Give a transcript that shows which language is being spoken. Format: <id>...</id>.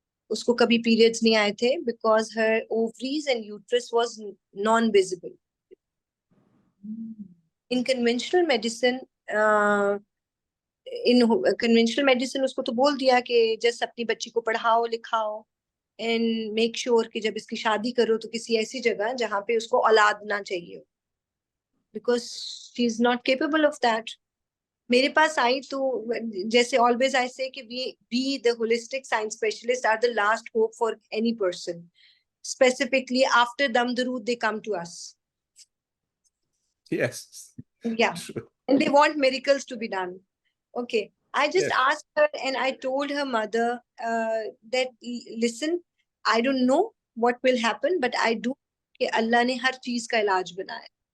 <hi>उसको कभी periods नहीं आए थे</hi> <en>because her ovaries and uterus was non-visible. In conventional medicine,</en> <hi>उसको तो बोल दिया कि just अपनी बच्ची को पढ़ाओ लिखाओ</hi> <en>and make sure</en> <hi>कि जब इसकी शादी करो तो किसी ऐसी जगह जहाँ पे उसको औलाद ना चाहिए,</hi> <en>because she is not capable of that.</en> <hi>मेरे पास आई तो जैसे</hi> <en>always I say कि we the holistic science specialists are the last hope for any person. Specifically after Dam Darood, they come to us. Yes. Yeah. And they want miracles to be done. Okay. I just asked her and I told her mother that, listen, I don't know what will happen, but I do</en> <hi>कि Allah ने हर चीज का इलाज बनाया.</hi>